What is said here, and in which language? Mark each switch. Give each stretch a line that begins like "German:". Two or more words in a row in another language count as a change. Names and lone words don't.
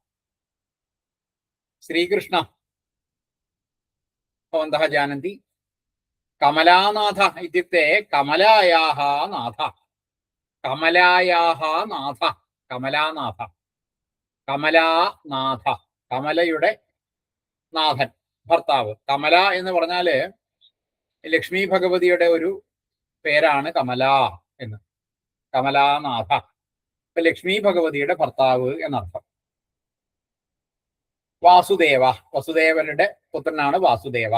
Sanskrit: श्रीकृष्ण भवन्तः जानन्ति, कमलानाथ इत्युक्ते कमलायाः नाथ। कमलायाः नाथ, कमलानाथ, कमलानाथ,
Malayalam: കമലയുടെ നാഥൻ, ഭർത്താവ്. കമല എന്ന് പറഞ്ഞാല് ലക്ഷ്മി ഭഗവതിയുടെ ഒരു പേരാണ് കമല എന്ന്. കമലാനാഥ, ലക്ഷ്മി ഭഗവതിയുടെ ഭർത്താവ് എന്നർത്ഥം. വാസുദേവ, വസുദേവരുടെ പുത്രനാണ് വാസുദേവ.